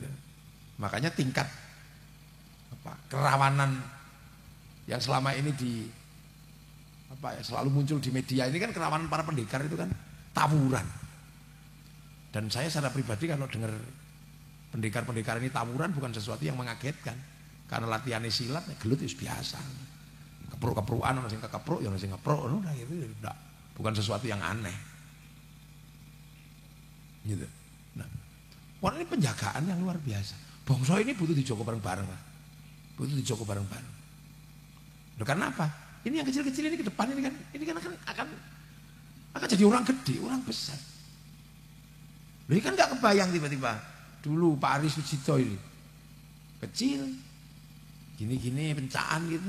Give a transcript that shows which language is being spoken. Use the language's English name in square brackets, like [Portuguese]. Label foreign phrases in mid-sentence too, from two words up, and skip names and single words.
[Indonesian] Makanya tingkat kerawanan yang selama ini selalu muncul di media ini kan kerawanan para pendekar itu kan tawuran. Dan saya secara pribadi kalau dengar pendekar-pendekar ini tawuran bukan sesuatu yang mengagetkan. Karena latihannya silat gelut itu biasa. [Javanese] Kepruk-keprukan, orang sing kekepruk, orang sing ngepruk, [Indonesian] udah gitu, bukan sesuatu yang aneh. Gitu. Nah, ini penjagaan yang luar biasa. Bangsa ini butuh [Javanese] dijogo bareng-bareng, [Indonesian] Pak. [Javanese] Butuh dijogo bareng-bareng. [Indonesian] Loh, karena apa? Ini yang kecil-kecil ini ke depan ini kan akan jadi orang gede, orang besar. Loh, ini kan nggak kebayang tiba-tiba. Dulu Pak Aris Sucito ini kecil, gini-gini pencaan gitu.